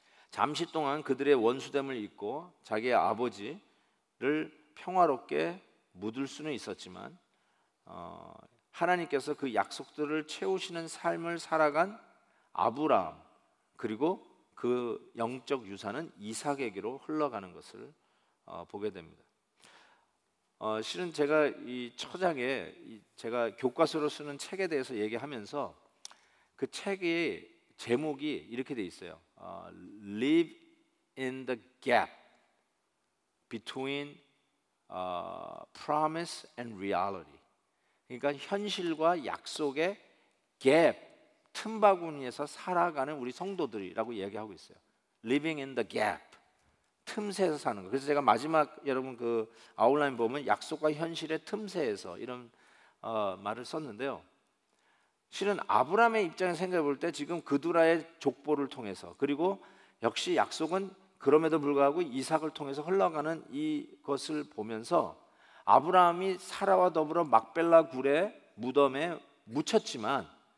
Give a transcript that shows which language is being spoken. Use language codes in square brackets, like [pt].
[ko] 잠시 동안 그들의 원수됨을 잊고 자기의 아버지를 평화롭게 묻을 수는 있었지만 하나님께서 그 약속들을 채우시는 삶을 살아간 아브라함, 그리고 그 영적 유산은 이삭에게로 흘러가는 것을 보게 됩니다. 실은 제가 이 처장에 제가 교과서로 쓰는 책에 대해서 얘기하면서 그 책의 제목이 이렇게 돼 있어요. [en] Live in the gap between promise and reality. [ko] 그러니까 현실과 약속의 갭, 틈바구니에서 살아가는 우리 성도들이라고 얘기하고 있어요. [en] Living in the gap, [ko] 틈새에서 사는 거. 그래서 제가 마지막 여러분 그 아웃라인 보면 약속과 현실의 틈새에서 이런 말을 썼는데요. 실은 아브라함의 입장에서 생각해 볼 때 지금 그두라의 족보를 통해서, 그리고 역시 약속은 그럼에도 불구하고 이삭을 통해서 흘러가는 이것을 보면서 아브라함이 사라와 더불어 막벨라 굴의 무덤에 묻혔지만